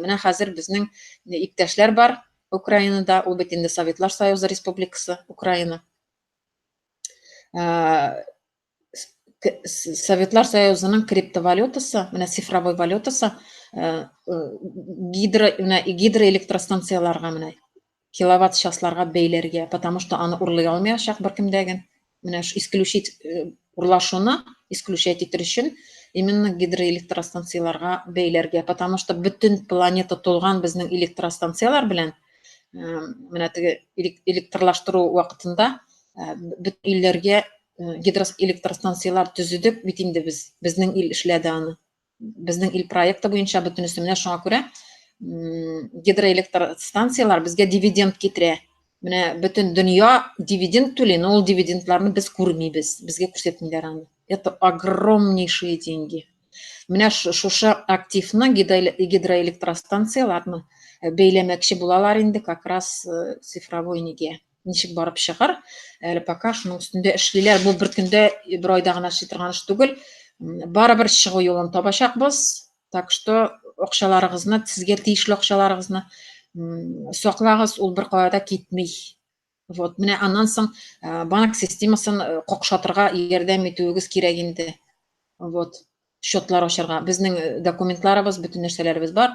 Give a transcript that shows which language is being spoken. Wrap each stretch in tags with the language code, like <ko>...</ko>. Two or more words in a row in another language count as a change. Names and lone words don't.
<tt>Менә хәзер безнең иптәшләр бар Украинада, ул бит инде Советлар Союзы Республикасы Украина. Советлар Союзының криптовалютасы, менә цифровой валютасы, гидроэлектростанцияларга менә киловатт часларга бәйләргә,</tt> <ru>потому что</ru> <tt>аны урлый алмаячак беркем дәген. Менә исключить урлашуны исключать итер өчен именно гидроэлектростанцияларга бәйләргә,</tt> <ru>потому что</ru> <tt>бүтән планета тулган безнең электростанциялар белән. Менә теге электрлаштыру вакытында бүтән илләргә гидроэлектростанциялар төзедек бит инде безнең ил эшләде аны. Безнең ил проекты буенча бүтәнесе. Менә шуңа күрә гидроэлектростанциялар безгә дивиденд китерә. Менә бүтән дөнья дивиденд түли, но ул дивидендларны без күрмибез, безгә күрсәтмиләр аны.</tt> <ru>Это огромнейшие деньги.</ru> <tt>Менә шушы активны гидроэлектростанцияларны бәйләмәкче булалар инде</tt> <ru>как раз цифровой</ru> <tt>нигә. Ничек барып чыгар? Әле пока шуның өстендә эшлиләр. Бу бер көндә, бер айда гына эшли торган эш түгел. Барыбер чыгу юлын табачакбыз.</tt> <ru>Так что</ru> <tt>акчаларыгызны, сезгә тиешле акчаларыгызны саклагыз, ул беркая да китмей. Вот, менә аннан соң банк системасын какшатырга ярдәм итүегез кирәк инде. Вот, счетлар ачарга. Безнең документларыбыз, бүтән нәрсәләребез бар.</tt>